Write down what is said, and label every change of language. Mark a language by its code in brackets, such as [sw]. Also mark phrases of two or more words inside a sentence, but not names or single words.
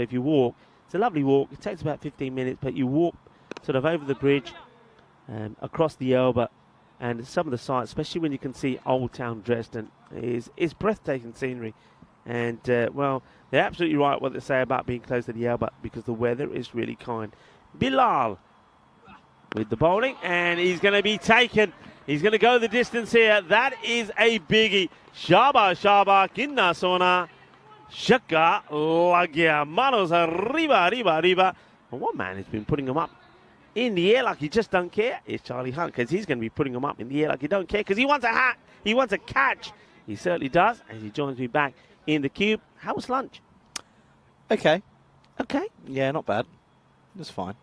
[en] If you walk, it's a lovely walk. It takes about 15 minutes, but you walk sort of over the bridge, across the Elba, and some of the sights, especially when you can see Old Town Dresden, is breathtaking scenery. And, well, they're absolutely right what they say about being close to the Elba, because the weather is really kind. Bilal with the bowling, and he's going to be taken. He's going to go the distance here. That is a biggie. Shaba, [pa] ਕਿੰਨਾ ਸੋਹਣਾ. ਛੱਕਾ ਲੱਗਿਆ. [es] Manos arriba. [en] And one man has been putting him up in the air like he just don't care is Charlie Hunt, because he's going to be putting him up in the air like he don't care, because he wants a hat. He wants a catch. He certainly does, as he joins me back in the cube. How was lunch? Okay. Okay. Yeah, not bad. It was fine.